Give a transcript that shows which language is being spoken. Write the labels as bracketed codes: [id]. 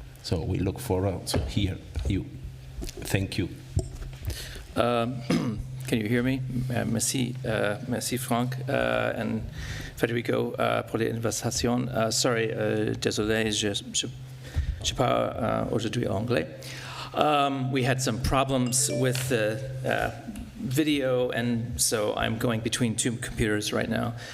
[en] So we look forward to hear you. Thank you. Can you hear me? [fr] Merci, merci Franck and Federico pour l'invitation. Sorry, désolé, je parle aujourd'hui anglais. [en] We had some problems with the video, and so I'm going between two computers right now.